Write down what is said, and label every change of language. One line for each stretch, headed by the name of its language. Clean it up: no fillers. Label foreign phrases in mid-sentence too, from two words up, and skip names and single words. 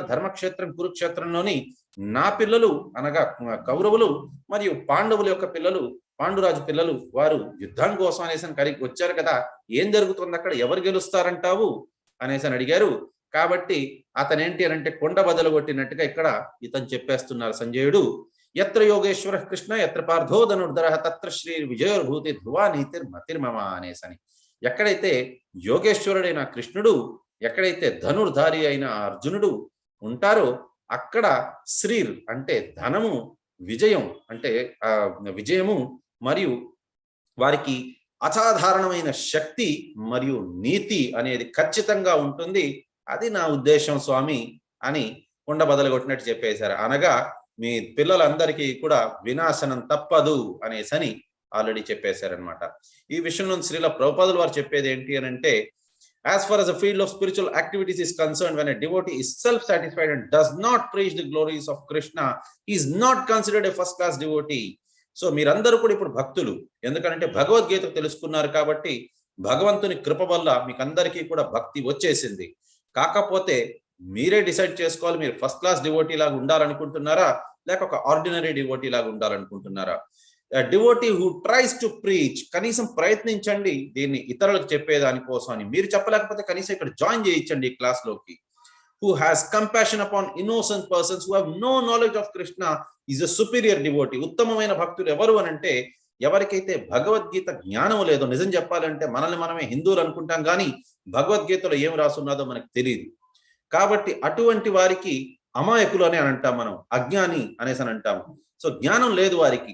Telugu: ధర్మక్షేత్రం కురుక్షేత్రంలోని నా పిల్లలు అనగా కౌరవులు మరియు పాండవుల యొక్క పిల్లలు, పాండురాజు పిల్లలు, వారు యుద్ధం కోసం అనేసి వచ్చారు కదా, ఏం జరుగుతుంది అక్కడ? ఎవరు గెలుస్తారంటావు అనేసి అడిగారు. కాబట్టి అతనేంటి అనంటే కొండ బదలు కొట్టినట్టుగా ఇక్కడ ఇతను చెప్పేస్తున్నారు సంజయుడు.
Sanskrit: ఎత్ర యోగేశ్వర కృష్ణ ఎత్ర పార్థో ధనుర్ధరః తత్ర శ్రీ విజయోర్భూతి ధ్రువా నీతిర్ మతిర్మమ అనేసని.
Telugu: ఎక్కడైతే యోగేశ్వరుడైన కృష్ణుడు, ఎక్కడైతే ధనుర్ధారి అయిన అర్జునుడు ఉంటారో అక్కడ శ్రీర్ అంటే ధనము, విజయం అంటే విజయము మరియు వారికి అసాధారణమైన శక్తి మరియు నీతి అనేది ఖచ్చితంగా ఉంటుంది. అది నా ఉద్దేశం స్వామి అని కొండ బదలు కొట్టినట్టు చెప్పేశారు. అనగా మీ పిల్లలందరికీ కూడా వినాశనం తప్పదు అనేసని ఆల్రెడీ చెప్పేశారనమాట. ఈ విషయంలో శ్రీల ప్రభుపాదులు వారు చెప్పేది ఏంటి అని అంటే,
English: as far as the field of spiritual activities is concerned, when a devotee is self-satisfied and does not preach the glories of Krishna, he is not considered a first-class devotee.
Telugu: సో మీరందరూ కూడా ఇప్పుడు భక్తులు, ఎందుకంటే భగవద్గీత తెలుసుకున్నారు కాబట్టి భగవంతుని కృప వల్ల మీకు అందరికీ కూడా భక్తి వచ్చేసింది. కాకపోతే మీరే డిసైడ్ చేసుకోవాలి, మీరు
English: first class devotee
Telugu: లాగా ఉండాలనుకుంటున్నారా లేక ఒక
English: ordinary devotee
Telugu: లాగా ఉండాలనుకుంటున్నారా.
English: devotee who tries to preach,
Telugu: కనీసం ప్రయత్నించండి దీన్ని ఇతరులకు చెప్పేదానికోసం అని. మీరు చెప్పలేకపోతే కనీసం ఇక్కడ జాయిన్ చేయించండి ఈ క్లాస్ లోకి.
English: who has compassion upon innocent persons who have no knowledge of Krishna is a superior devotee.
Telugu: ఉత్తమమైన భక్తులు ఎవరు అని అంటే, ఎవరికైతే భగవద్గీత జ్ఞానం లేదో, నిజం చెప్పాలంటే మనల్ని మనమే హిందువులు అనుకుంటాం కానీ భగవద్గీతలో ఏం రాసున్నదో మనకు తెలియదు. కాబట్టి అటువంటి వారికి అమాయకులు అని అంటాం మనం, అజ్ఞాని అనేసి అని అంటాము. సో జ్ఞానం లేదు వారికి.